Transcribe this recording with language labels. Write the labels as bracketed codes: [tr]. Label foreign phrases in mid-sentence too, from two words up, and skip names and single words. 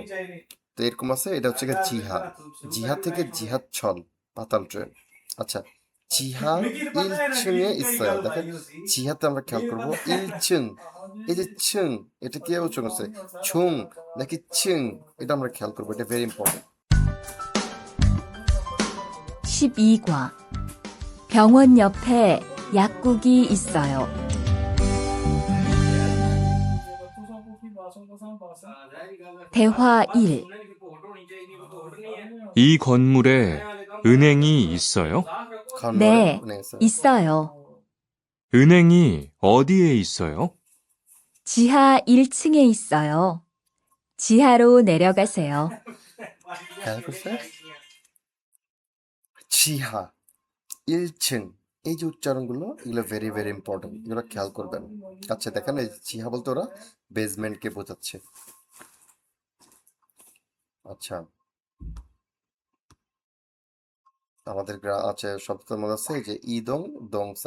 [bn] তো এরকম আছে। এটা হচ্ছে গিয়ে জিহা। জিহা থেকে জিহাদ ছল, পাতাল ট্রেন। আচ্ছা, জিহা ইলচুং এ ইসরায়েল, দেখেন জিহাতে আমরা খেয়াল করবো ইলচুং, এই যে ছুং, এটা কি উচ্চারণ হচ্ছে, ছুং নাকি চিং, এটা আমরা খেয়াল করবো, এটা [en] very important. [ko] 12과 병원 옆에 약국이 있어요. 대화 1. 이 건물에 은행이 있어요? 네, 네, 있어요. 있어요. 은행이 어디에 있어요? 지하 1층에 있어요. 지하로 내려가세요. [bn] খেয়াল করছে, জিহা 1층, এই যে উচ্চারণগুলো এগুলো [en] very very important, [bn] এগুলো খেয়াল করবেন। আচ্ছা দেখেন, এই জিহা বলতে ওরা বেসমেন্টকে বোঝাচ্ছে। আচ্ছা, আমাদের আছে শব্দের মধ্যে আছে এই যে ইদং দংসা।